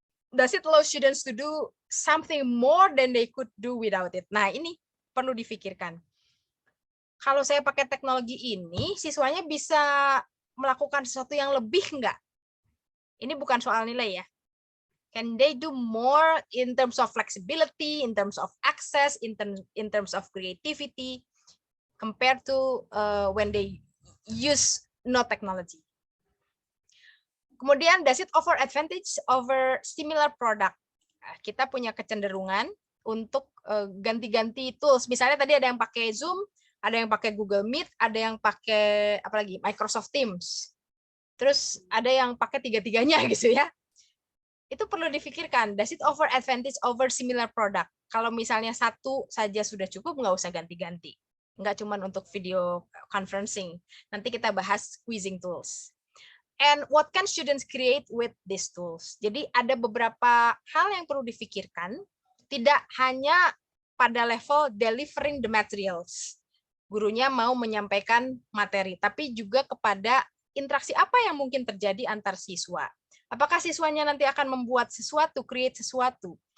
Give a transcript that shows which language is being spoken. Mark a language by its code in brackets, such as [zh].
[en] Does it allow students to do something more than they could do without it? [id] Nah, ini perlu difikirkan. Kalau saya pakai teknologi ini, siswanya bisa melakukan sesuatu yang lebih enggak? Ini bukan soal nilai ya. [en] Can they do more in terms of flexibility, in terms of access, in terms of creativity, compared to when they use no technology? Kemudian, does it offer advantage over similar product? [id] Kita punya kecenderungan untuk ganti-ganti tools. Misalnya tadi ada yang pakai Zoom, ada yang pakai Google Meet, ada yang pakai apalagi Microsoft Teams. Terus ada yang pakai tiga-tiganya gitu ya. Itu perlu difikirkan, [en] does it offer advantage over similar product? [id] Kalau misalnya satu saja sudah cukup, nggak usah ganti-ganti. Nggak cuma untuk video conferencing. Nanti kita bahas quizzing tools. [en] And what can students create with these tools? [id] Jadi ada beberapa hal yang perlu difikirkan, tidak hanya pada level [en] delivering the materials. [id] Gurunya mau menyampaikan materi, tapi juga kepada interaksi apa yang mungkin terjadi antar siswa. Apakah siswanya nanti akan membuat sesuatu, create sesuatu?